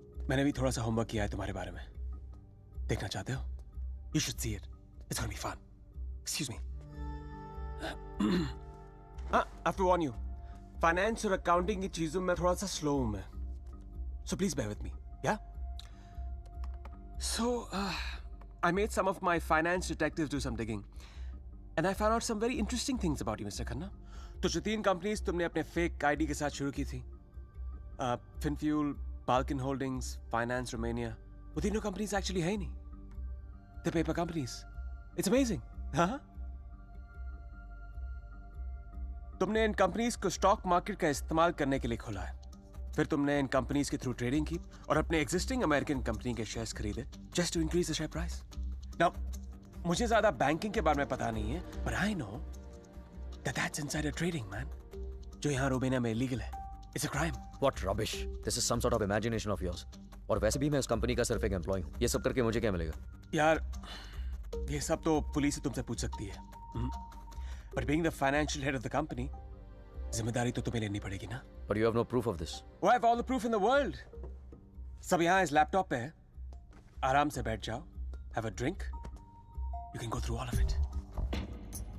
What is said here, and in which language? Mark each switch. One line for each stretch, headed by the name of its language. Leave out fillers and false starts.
Hindi: मैंने भी थोड़ा सा होमवर्क किया है तुम्हारे बारे में। देखना चाहते हो?
English: You should see it. It's gonna be fun. Excuse me. I have to warn you.
Hindi: Finance और accounting की चीजों में थोड़ा सा slow हूं मैं.
English: So please bear with me. Yeah? So, I made some of my finance detectives do some digging. And I found out some very interesting things about you, Mr. Khanna.
Hindi: तो जो 3 companies तुमने अपने fake ID के साथ शुरू की थी, FinFuel, Balkan Holdings, Finance Romania, वो तीनों कंपनीज एक्चुअली है ही नहीं.
English: The paper companies. It's amazing. हाँ?
Hindi: तुमने इन कंपनीज को स्टॉक मार्केट का इस्तेमाल करने के लिए खोला है. फिर तुमने इन कंपनीज के थ्रू ट्रेडिंग की और अपने एग्जिस्टिंग अमेरिकन कंपनी के शेयर्स खरीदे
English: Just to increase the share price.
Hindi: Now मुझे ज्यादा बैंकिंग के बारे में पता नहीं है,
English: but I know that that's insider trading, man.
Hindi: जो यहाँ रोमेनिया में इलीगल है.
English: It's a crime. What rubbish. This is some sort of imagination of yours.
Hindi: और वैसे भी मैं उस कंपनी का सिर्फ एक एम्प्लॉय हूँ. ये सब करके मुझे क्या मिलेगा? यार, ये सब तो पुलिस ही तुमसे पूछ सकती है.
English: But being the financial head of the company,
Hindi: जिम्मेदारी तो तुम्हें लेनी पड़ेगी ना.
English: But you have no proof of this. Oh, I have all the proof in the world.
Hindi: सब यहाँ इस लैपटॉप पे है. आराम से बैठ जाओ.
English: Have a drink. You can go through all of it.